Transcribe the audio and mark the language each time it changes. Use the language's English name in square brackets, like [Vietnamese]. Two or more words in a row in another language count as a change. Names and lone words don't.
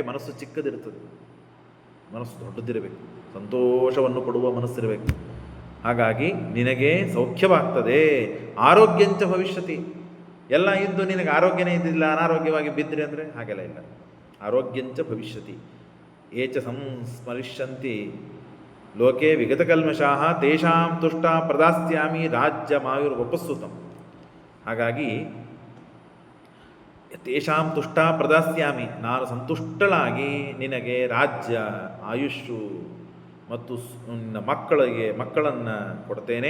[Kannada] ಮನಸ್ಸು ಚಿಕ್ಕದಿರ್ತದೆ, ಮನಸ್ಸು ದೊಡ್ಡದಿರಬೇಕು, ಸಂತೋಷವನ್ನು ಕೊಡುವ ಮನಸ್ಸಿರಬೇಕು. ಹಾಗಾಗಿ ನಿನಗೆ ಸೌಖ್ಯವಾಗ್ತದೆ. [Sanskrit] ಆರೋಗ್ಯಂಚ ಭವಿಷ್ಯತಿ. [Kannada] ಎಲ್ಲ ಇದ್ದು ನಿನಗೆ ಆರೋಗ್ಯನೇ ಇದ್ದಿಲ್ಲ, ಅನಾರೋಗ್ಯವಾಗಿ ಬಿದ್ದರೆ ಅಂದರೆ ಹಾಗೆಲ್ಲ ಇಲ್ಲ. [Sanskrit] ಆರೋಗ್ಯಂಚ ಭವಿಷ್ಯತಿ ಏಚ ಸಂಸ್ಮರಿಷ್ಯಂತಿ ಲೋಕೆ ವಿಗತಕಲ್ಮಷಾಃ ತೇಷಾಂ ತುಷ್ಟ ಪ್ರದಾಸ್ಯಾಮಿ ರಾಜ್ಯ ಮಾಯುರ್ವಪಸ್ಸುತಂ. [Kannada] ಹಾಗಾಗಿ [Sanskrit] ತೇಷಾಂ ತುಷ್ಟ ಪ್ರದಾಸ್ಯಾಮಿ, [Kannada] ನಾನು ಸಂತುಷ್ಟಳಾಗಿ ನಿನಗೆ ರಾಜ್ಯ, ಆಯುಷ್ಯು ಮತ್ತು ಮಕ್ಕಳನ್ನು ಕೊಡ್ತೇನೆ.